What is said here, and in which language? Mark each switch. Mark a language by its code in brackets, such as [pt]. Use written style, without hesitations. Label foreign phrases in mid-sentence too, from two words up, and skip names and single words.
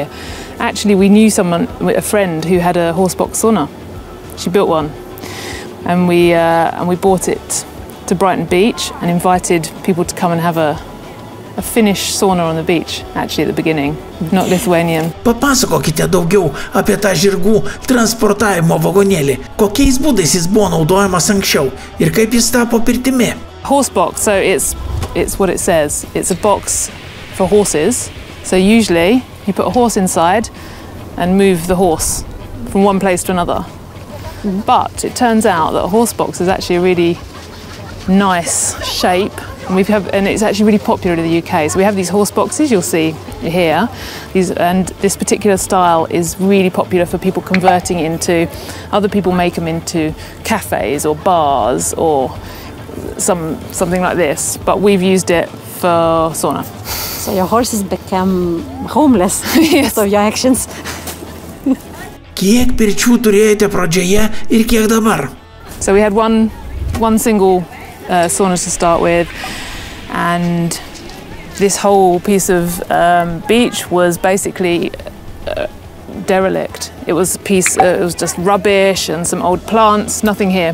[en] Actually, we knew a friend who had a horsebox sauna. She built one, and we bought it to Brighton Beach and invited people to come and have a Finnish sauna on the beach, actually at the beginning, not Lithuanian. [lt] Papasakokite daugiau apie tą žirgų transportavimo vagonėlį. Kokiais būdais jis buvo naudojamas anksčiau ir kaip jis tapo pirtimi? [en] Horse box, so it's what it says. It's a box for horses. So usually you put a horse inside and move the horse from one place to another. But it turns out that a horse box is actually a really nice shape. And it's actually really popular in the UK. So we have these horse boxes you'll see here. And this particular style is really popular for people converting into, other people make them into cafes or bars or something like this. But we've used it for sauna. So your horses became homeless because of your actions. [lt] Kiek pirčių turėjote pradžioje ir kiek dabar? [en] So we had one single sauna to start with, and this whole piece of beach was basically derelict. It was it was just rubbish and some old plants, nothing here.